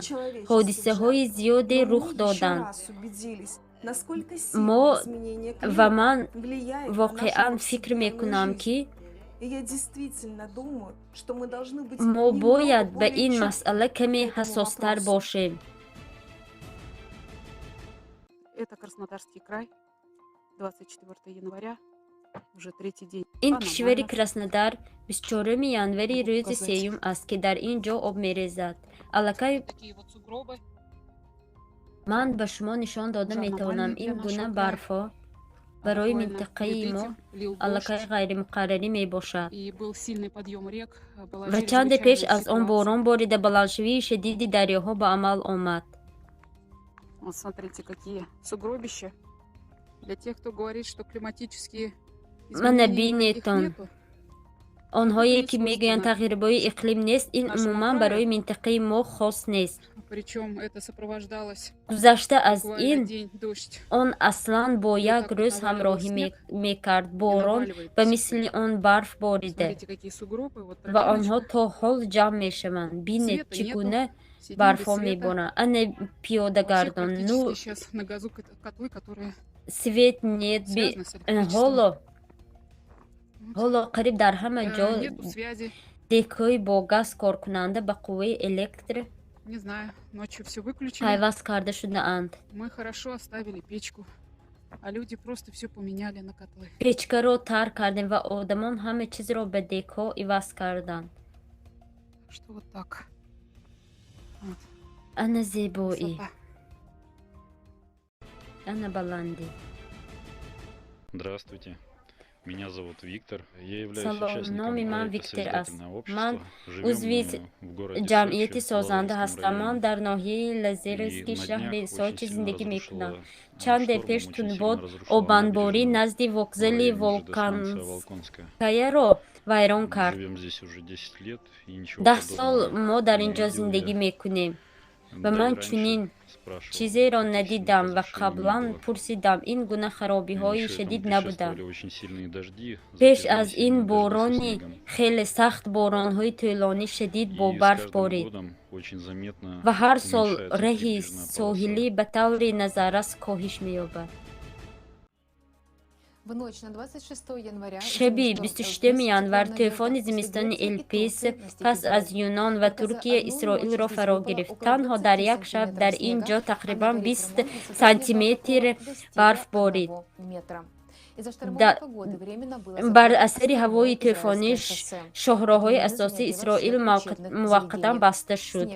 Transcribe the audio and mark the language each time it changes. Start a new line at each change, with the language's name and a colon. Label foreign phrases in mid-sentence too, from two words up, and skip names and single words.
Tajik: ҳодисаҳои зиёде рух доданд. Ман воқеан фикр мекунам, ки мо бояд ба ин масъала каме ҳассостар бошем.
Russian: Это Краснодарский край, 24 января, уже третий день.
Tajik: ин кишвари Краснодар 24 январи рӯзи сеюм аст, ки дар ин ҷо об мерезад. Аллакай ман ба шумо нишон дода метавонам, ин гуна барфҳо барои минтақаи мо аллакай ғайримуқаррарӣ мебошад. Ва чанде пеш аз он борон борида баландшавии шадиди дарёҳо ба амал омад.
Russian: Вот смотрите, какие сугробища. Для тех, кто говорит, что климатические изменения нету.
Tajik: онҳое ки мегӯянд тағйирбои иқлим нест, ин умуман барои минтақаи мо хос нест. гузашта аз ин он аслан бо як рӯз ҳамроҳӣ мекард. Борон ба мисли он барф борида ва онҳо то ҳол ҷамъ мешаванд. Бинед чӣ гуна барфҳо меборанд. Ана пиёдагардон,
Russian: ну свет нет,
Tajik: ҳоло қариб дар ҳама ҷо декҳои бо газ коркунанда ба қувваи электр пайваст карда шудаанд. печкаро тарк кардем ва одамон ҳама чизро ба декҳо иваз карданд. ана зебоӣ, ана баландӣ.
Russian: Здравствуйте. Меня зовут Виктор. Я являюсь
Tajik: Номи ман
Russian: участником
Tajik: Виктор
Russian: проекта
Tajik: аст.
Russian: «Созидательное
Tajik: Ман
Russian: общество».
Tajik: узви
Russian: Живем в городе
Tajik: ҷамъияти
Russian: Сочи,
Tajik: созанда
Russian: Лазаревском
Tajik: ҳастам. Ман
Russian: районе.
Tajik: дар ноҳияи Лазаревски
Russian: И на
Tajik: шаҳри
Russian: днях
Tajik: Сочи
Russian: очень
Tajik: зиндагӣ
Russian: сильно
Tajik: мекунам.
Russian: разрушила
Tajik: Чанде
Russian: штормом,
Tajik: пеш
Russian: очень
Tajik: тунбод
Russian: сильно разрушила
Tajik: обанборӣ
Russian: набережную
Tajik: назди
Russian: в
Tajik: вокзали
Russian: районе ЖД станция Волконская.
Tajik: Волканскаяро вайрон кард.
Russian: Живем здесь уже 10 лет и ничего
Tajik: 10
Russian: подобного
Tajik: сол мо дар ин
Russian: не
Tajik: ҷо
Russian: видел
Tajik: зиндагӣ
Russian: я.
Tajik: мекунем ва
Russian: Даже
Tajik: ман
Russian: раньше
Tajik: чунин
Russian: спрашивал,
Tajik: чизеро
Russian: то есть
Tajik: надидам ва
Russian: разрешения не
Tajik: қаблан
Russian: было.
Tajik: пурсидам. Ин гуна харобиҳои
Russian: Еще
Tajik: шадид
Russian: там
Tajik: набуданд.
Russian: предшествовали очень сильные дожди,
Tajik: пеш
Russian: затем
Tajik: аз
Russian: сильные
Tajik: ин
Russian: дожди со
Tajik: борони
Russian: снегом.
Tajik: хеле сахт боронҳои тӯлонӣ шадид бо
Russian: И с
Tajik: барф
Russian: каждым
Tajik: борид
Russian: годом очень заметно
Tajik: ва ҳар сол
Russian: уменьшается
Tajik: раҳи
Russian: прибрежная
Tajik: соҳилӣ
Russian: полоса.
Tajik: ба таври назаррас коҳиш меёбад.
Russian: В ночь на 26 января
Tajik: шаби 26 январ тӯфони зимистони Элпис пас аз Юнон ва Туркия Исроилро фаро гирифт. Танҳо дар як шаб дар ин ҷо тақрибан 20 сантиметр барф борид. бар асари ҳавои тӯфонӣ шоҳроҳҳои асосии Исроил муваққатан баста шуд.